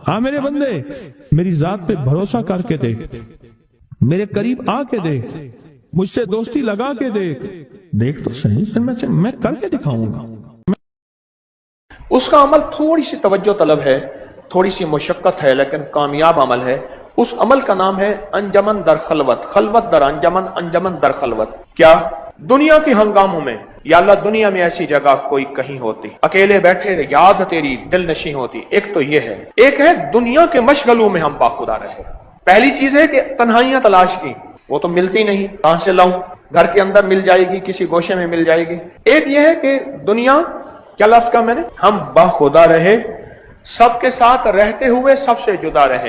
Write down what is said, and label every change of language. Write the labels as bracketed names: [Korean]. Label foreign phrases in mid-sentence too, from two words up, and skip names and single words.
[Urdu] ہاں میرے بندے، میری ذات پہ بھروسہ کر کے دیکھ، میرے قریب آ کے دیکھ، مجھ سے دوستی لگا کے دیکھ تو صحیح، میں کر کے دکھاؤں گا۔ اس کا عمل تھوڑی سی توجہ طلب ہے، تھوڑی سی مشقت ہے، لیکن کامیاب عمل ہے۔ اس عمل کا نام ہے [Persian] انجمن در خلوت، خلوت در انجمن، انجمن در خلوت۔ [Urdu] کیا؟ دنیا کے ہنگاموں میں، یا اللہ دنیا میں ایسی جگہ کوئی کہیں ہوتی، اکیلے بیٹھے یاد تیری دل نشیں ہوتی۔ ایک تو یہ ہے، ایک ہے دنیا کے مشغلوں میں ہم باخدا رہے۔ پہلی چیز ہے کہ تنہائیاں تلاش کی، وہ تو ملتی نہیں، کہاں سے لاؤں؟ گھر کے اندر مل جائے گی، کسی گوشے میں مل جائے گی۔ ایک یہ ہے کہ دنیا، کیا لفظ کا میں نے، ہم باخدا رہے، سب کے ساتھ رہتے ہوئے سب سے جدا رہے۔